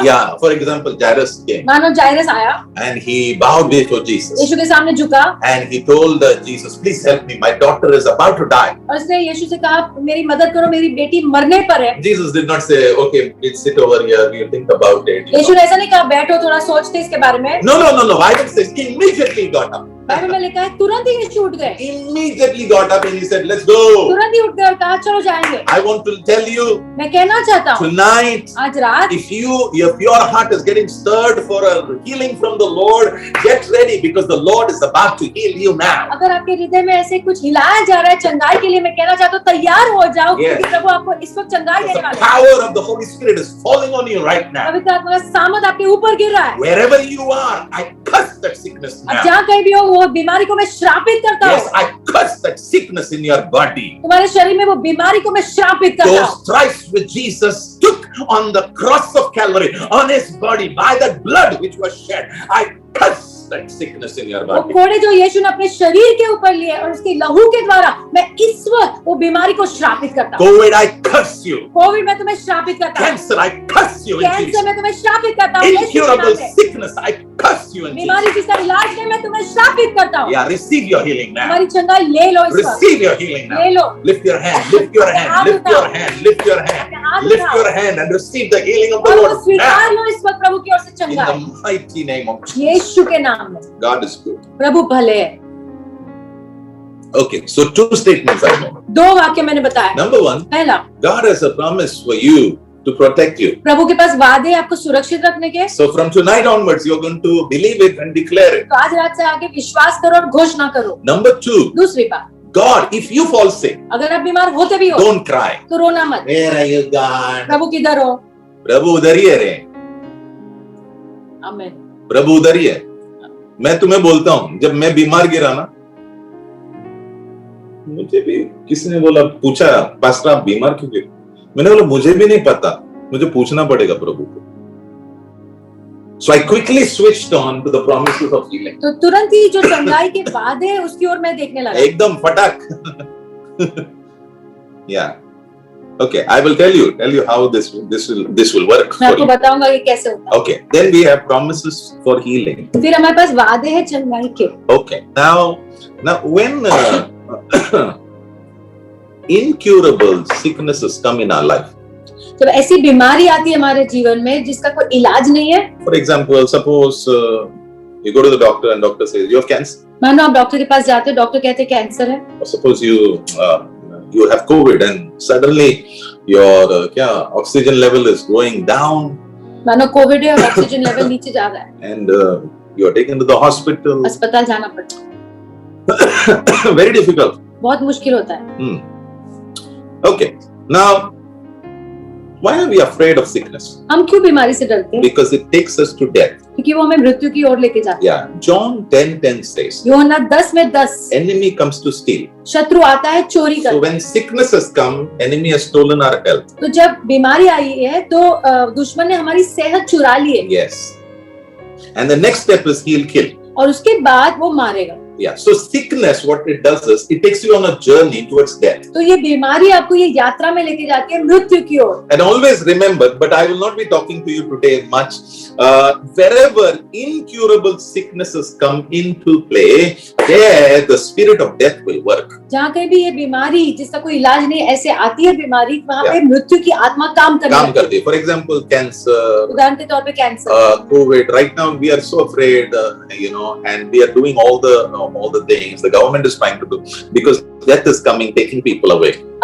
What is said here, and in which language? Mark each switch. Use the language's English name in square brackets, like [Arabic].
[English] Yeah, for example, Jairus came [Hindi] मानो जायरस आया, [English] and he bowed before Jesus [Hindi] यीशु के सामने झुका [English] and he told Jesus, please help me, my daughter is about to die. [Hindi] और उसने यीशु से कहा, मेरी मदद करो, मेरी बेटी मरने पर है। [English] Jesus did not say, okay, please sit over here, we'll think about it. you [Hindi] Yeshu [English] know. [Hindi] ने ऐसा नहीं कहा, बैठो थोड़ा सोचते इसके बारे में। [English] No. Bible says he immediately got up. [Hindi] Bible में लिखा है तुरंत ही यीशु उठ गए, [English] Immediately got up and he said, let's go. [Hindi] तुरंत ही उठ गए और कहा चलो जाएंगे। [English] I want to tell you [Hindi] मैं कहना चाहता हूँ [English] tonight, [Hindi] आज रात [English] if your heart is getting stirred for a healing from the Lord, get ready because the Lord is about to heal you now. [Hindi] अगर आपके हृदय में ऐसे कुछ हिलाया जा रहा है चंगाई के लिए, मैं कहना चाहता हूँ तैयार हो जाओ, [English] Yes. [Hindi] क्योंकि प्रभु आपको इस वक्त चंगाई [English] The [Hindi] देने वाला है। [English] power of the Holy Spirit is falling on you right now. [Hindi] पवित्र आत्मा का सामर्थ आपके ऊपर गिर रहा है। [English] Wherever you are, I curse that sickness [Hindi] अब [English] now. [Hindi] जहाँ कहीं भी हो वो बीमारी को मैं श्रापित करता [English] Yes, [Hindi] हूँ। [English] I curse that sickness in your body. [Hindi] तुम्हारे शरीर में वो बीमारी को मैं श्रापित करता [English] Those [Hindi] हूँ। [English] stripes which Jesus took on the cross of Calvary, on his body, by that blood which was shed, I curse that sickness in your [Hindi] वो [English] body. [Hindi] कोड़े जो यीशु ने अपने शरीर के ऊपर लिए और उसके लहू के द्वारा मैं इस वक्त वो बीमारी को श्रापित करता हूँ। [English] COVID, I curse you. [Hindi] Covid में तुम्हें श्रापित करता हूँ, [English] Cancer, I curse you in [Hindi] cancer [English] Jesus. [Hindi] में तुम्हें श्रापित करता हूँ, यीशु के [English] Incurable [Hindi] नाम में। [English] sickness, I curse you in [Hindi] बीमारी [English] Jesus. [Hindi] जिसका इलाज नहीं मैं तुम्हें श्रापित करता हूँ। [English] Yeah, receive your healing now. [Hindi] तुम्हारी चंगाई ले लो इस वक्त, [English] Receive your healing [Hindi] ले [English] now. [Hindi] Low. [English] Lift your hand, lift your hand, lift your hand, lift your hand, lift your hand and receive the healing of the [Hindi] और वो [English] Lord [Hindi] स्वीकार [English] now. [Hindi] लो इस वक्त प्रभु की ओर से [English] In [Hindi] चंगाई, [English] the mighty name of Jesus. [Hindi] यीशु के नाम में। [English] God is good. [Hindi] प्रभु भले है। [English] Okay, so two statements I know. [Hindi] दो वाक्य मैंने बताया। [English] Number one, [Hindi] पहला, [English] God has a promise for you to protect you. [Hindi] प्रभु के पास वादे हैं आपको सुरक्षित रखने के। [English] So from tonight onwards, you're going to believe it and declare it. [Hindi] तो आज रात से आगे विश्वास करो और घोषणा करो। [English] Number two, [Hindi] दूसरी बात, [English] God, if you fall sick, [Hindi] अगर आप बीमार होते भी हो [English] don't cry. [Hindi] तो रोना मत। [English] Where are you, God? [Hindi] प्रभु किधर हो? प्रभु उधर ही है रे, आमीन। प्रभु उधर ही है। मैं तुम्हें बोलता हूँ, जब मैं बीमार गिरा ना, मुझे भी किसी ने बोला, पूछा, पास्टर आप बीमार क्यों गिरे? मैंने बोला मुझे भी नहीं पता, मुझे पूछना पड़ेगा प्रभु को। [English] So I quickly switched on to the promises of healing. [Hindi] तो तुरंत ही जो चंगाई के वादे हैं उसकी ओर मैं देखने लगा। एकदम फटाक। [English] Yeah. Okay, I will tell you how this will work [Hindi] मैं [English] for [Hindi] आपको [English] you. [Hindi] बताऊंगा कि कैसे होता है। [English] Okay, then we have promises for healing. [Hindi] फिर हमारे पास वादे हैं चंगाई के। [English] Okay, now when incurable sicknesses come in our life. [Hindi] जब ऐसी बीमारी आती है हमारे जीवन में जिसका कोई इलाज नहीं है, [English] For example, suppose you go to the doctor and doctor says you have cancer. [Hindi] मानो आप डॉक्टर के पास जाते हो, डॉक्टर कहते हैं कैंसर है। [English] Or suppose you have COVID and suddenly your oxygen level is going down [Hindi] मानो कोविड है और ऑक्सीजन लेवल नीचे जा रहा है, [English] and you are taken to the hospital. [Hindi] अस्पताल जाना पड़ता है, [English] Very difficult. [Hindi] बहुत मुश्किल होता है। [English] Okay, now why are we afraid of sickness? [Hindi] हम क्यों बीमारी से डरते हैं? [English] Because it takes us to death. [Hindi] क्योंकि वो हमें मृत्यु की ओर लेके जाता है। [English] Yeah, John 10:10 says, [Hindi] यूहन्ना 10 में 10, [English] enemy comes to steal. [Hindi] शत्रु आता है चोरी [English] So [Hindi] कर। [English] when sickness has come, enemy has stolen our health. [Hindi] तो जब बीमारी आई है तो दुश्मन ने हमारी सेहत चुरा ली है [English] Yes. And the next step is he'll kill. [Hindi] और उसके बाद वो मारेगा। [English] Yeah. So sickness, what it does is it takes you on a journey towards death. [Hindi] तो ये बीमारी आपको ये यात्रा में लेके जाती है मृत्यु की ओर. [English] And always remember, but I will not be talking to you today much. Wherever incurable sicknesses come into play, there the spirit of death will work. [Hindi] जहाँ कहीं भी ये बीमारी जिसका कोई इलाज नहीं ऐसे आती है बीमारी, वहाँ पे मृत्यु की आत्मा काम करती है. [English] For example, cancer. [Hindi] उदाहरण के तौर पे cancer. [English] COVID. Right now we are so afraid, and we are doing all the things the government is trying to do because death is coming, taking people away.